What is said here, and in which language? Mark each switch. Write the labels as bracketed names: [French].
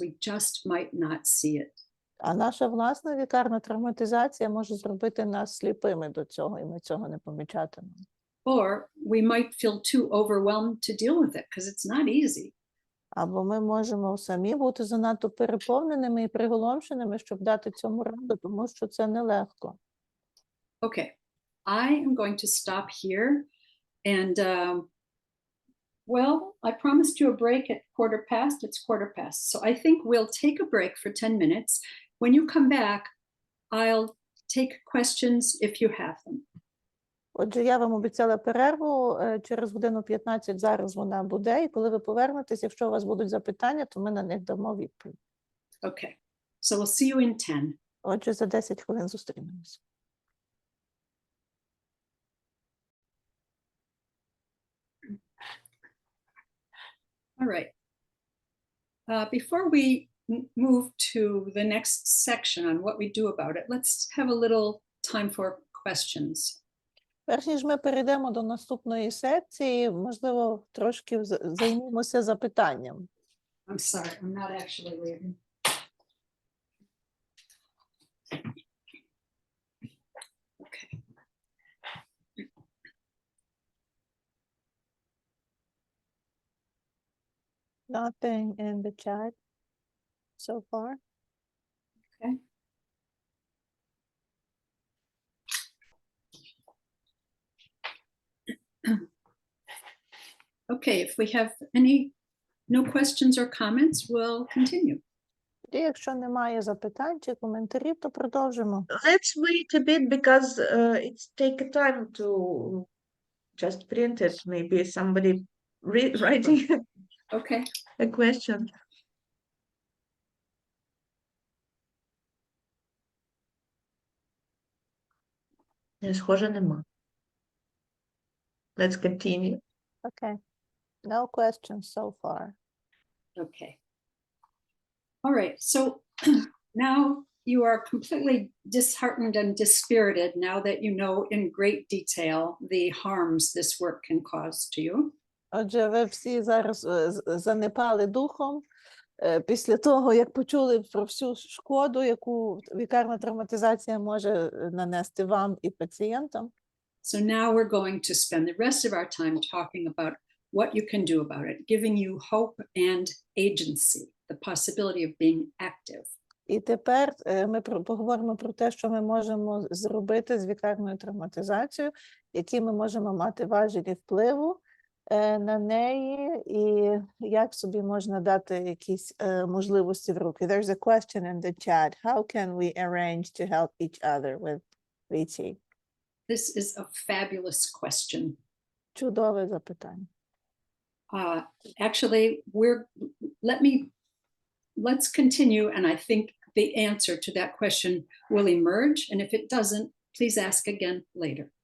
[English] We just might not see it. [Ukrainian] А наша власна вікарна травматизація може зробити нас сліпими до цього, і ми цього не помічатимемо. [English] Or we might feel too overwhelmed to deal with it because it's not easy. [Ukrainian] Або ми можемо самі бути занадто переповненими і приголомшеними, щоб дати цьому раду, тому що це нелегко. [English] Okay, I am going to stop here. And well, I promised you a break at 1:15. It's 1:15. So I think we'll take a break for 10 minutes. When you come back, I'll take questions if you have them. [Ukrainian] Отже, я вам обіцяла перерву через годину 15, зараз вона буде, і коли ви повернетесь, якщо у вас будуть запитання, то ми на них дамо відповідь. [English] Okay, so we'll see you in 10. [Ukrainian] Отже, за 10 хвилин зустрінемось. [English] All right. Before we move to the next section on what we do about it, let's have a little time for questions. [Ukrainian] Перш ніж ми перейдемо до наступної секції, можливо, трошки займемося запитанням. [English] I'm sorry, I'm not actually leaving. Okay. Nothing in the chat so far. Okay. Okay, if we have no questions or comments, we'll continue. [Ukrainian] І якщо немає запитань чи коментарів, то продовжимо. [English] Let's wait a bit because it's take time to just print it. Maybe somebody writing Okay. a question. [Ukrainian] Схоже, нема. [English] Let's continue. Okay. No questions so far. Okay. All right, so now you are completely disheartened and dispirited now that you know in great detail the harms this work can cause to you. [Ukrainian] Отже, ви всі зараз занепали духом після того, як почули про всю шкоду, яку вікарна травматизація може нанести вам і пацієнтам. [English] So now we're going to spend the rest of our time talking about what you can do about it, giving you hope and agency, the possibility of being active. [Ukrainian] І тепер ми поговоримо про те, що ми можемо зробити з вікарною травматизацією, які ми можемо мати важелі впливу на неї, і як собі можна дати якісь можливості в руки. [English] There's a question in the chat. How can we arrange to help each other with VT? This is a fabulous question. [Ukrainian] Чудове запитання. [English] Actually, let's continue, and I think the answer to that question will emerge, and if it doesn't, please ask again later.